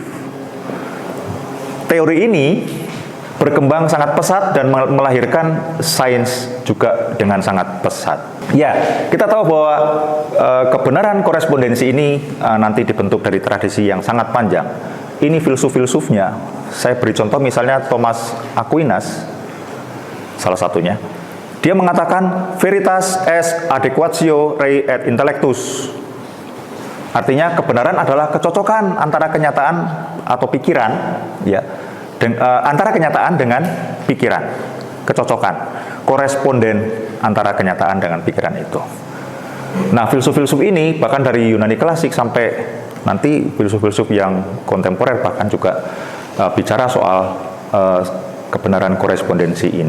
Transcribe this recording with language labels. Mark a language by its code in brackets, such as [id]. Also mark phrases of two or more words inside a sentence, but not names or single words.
[id] Teori ini berkembang sangat pesat dan melahirkan sains juga dengan sangat pesat. Ya, kita tahu bahwa kebenaran korespondensi ini nanti dibentuk dari tradisi yang sangat panjang. Ini filsuf-filsufnya. Saya beri contoh misalnya Thomas Aquinas, salah satunya. Dia mengatakan [la] veritas est adequatio rei et intellectus. [id] Artinya kebenaran adalah kecocokan antara kenyataan atau pikiran, ya, antara kenyataan dengan pikiran, kecocokan, koresponden antara kenyataan dengan pikiran itu. Nah, filsuf-filsuf ini bahkan dari Yunani klasik sampai nanti filsuf-filsuf yang kontemporer bahkan juga bicara soal kebenaran korespondensi ini.